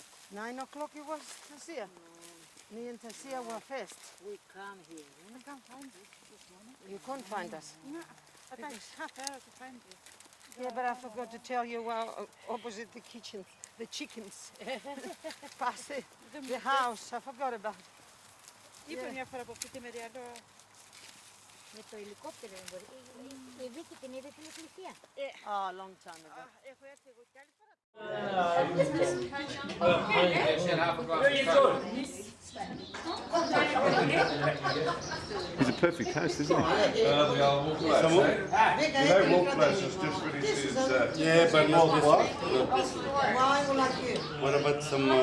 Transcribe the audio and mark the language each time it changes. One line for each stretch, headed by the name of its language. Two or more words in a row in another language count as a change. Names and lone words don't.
English: 9 o'clock it was, Tasia? Me and Tasia were first. We come here. We can't find it this morning. You couldn't find us? No. I thought it's half hour to find it. Yeah, but I forgot to tell you, well, opposite the kitchen, the chickens. Past the house, I forgot about it.
Greek: Είπε μια φορά που πήγε με διαλό. Με το ελικόπτερο. Η Βίκη την είδε στην εκκλησία.
English: Oh, a long time ago.
Greek: Έχω έρθει εγώ κι άλλη φορά.
English: It's a perfect house, isn't it? You know, Wolf Place has just finished his... yeah, but more what? What about some...